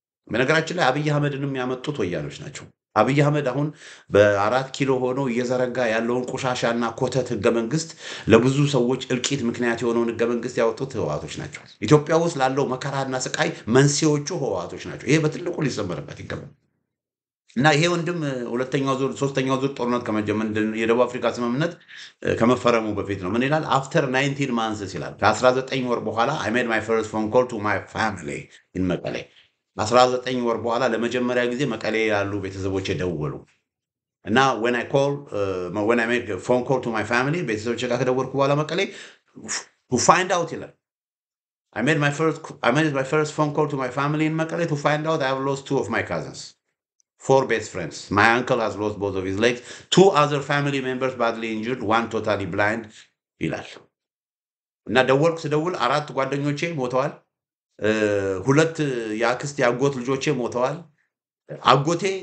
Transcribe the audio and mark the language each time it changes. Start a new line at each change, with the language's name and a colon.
Amharic: በነገራችን ላይ አብይ አህመድንም ያመጡት ወያኔዎች ናቸው። አብይ አህመድ አሁን በ4 ኪሎ ሆኖ እየዘረጋ ያለውን ቆሻሻና ኮተት ህገ መንግስት ለብዙ ሰዎች እልቂት ምክንያት የሆነውን ህገ መንግስት ያወጡት ህወሓቶች ናቸው። ኢትዮጵያ ውስጥ ላለው መከራና ስቃይ መንስኤዎቹ ህወሓቶች ናቸው። ይሄ በትልቁ ሊሰመርበት ይገባል እና ይሄ ወንድም ሶስተኛው ዙር ጦርነት ከመጀመር የደቡብ አፍሪካ ስምምነት ከመፈረሙ በፊት ነው ምን ይላል?
English: አፍተር 19 months
Amharic: ይላል። ከ19 ወር በኋላ
English: I made my first phone call to my family in መቀሌ
Amharic: 19 ወር በኋላ ለመጀመሪያ ጊዜ መቀሌ ያሉ ቤተሰቦቼ ደወሉ እና
English: when I make a phone call to my family
Amharic: ቤተሰቦቼ ጋር ከደወልኩ በኋላ መቀሌ
English: to find out ይላል I made my first phone call to my family in መቀሌ to find out I have lost 2 of my cousins, 4 best friends. My uncle has lost both of his legs, 2 other family members badly injured, 1 totally blind
Amharic: ይላል እና ስደውል 4 ጓደኞቼ ሞተዋል፣ 2 የአክስት ያጎት ልጆቼ ሞተዋል፣ አጎቴ